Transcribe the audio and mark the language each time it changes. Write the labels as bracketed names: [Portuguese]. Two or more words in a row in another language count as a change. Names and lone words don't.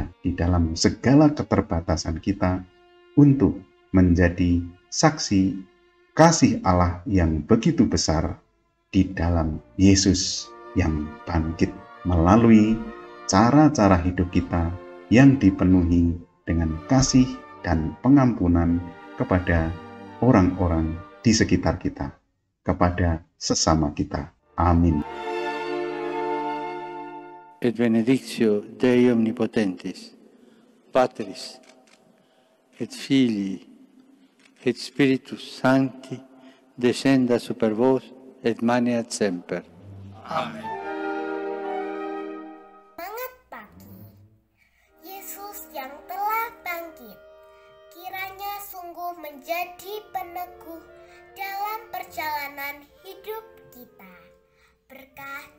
[Indonesian] di dalam segala keterbatasan kita untuk menjadi saksi kasih Allah yang begitu besar di dalam Yesus yang bangkit, melalui cara-cara hidup kita yang dipenuhi dengan kasih dan pengampunan kepada orang-orang di sekitar kita, kepada sesama kita. Amin. [Latin] Et benedictio Dei omnipotentis, Patris, et Filii, et Spiritus Sancti, descenda super vos et maneat semper. Amen. [Indonesian] Semangat pagi, Yesus yang telah bangkit, kiranya sungguh menjadi peneguh dalam perjalanan hidup kita. Berkah dalam.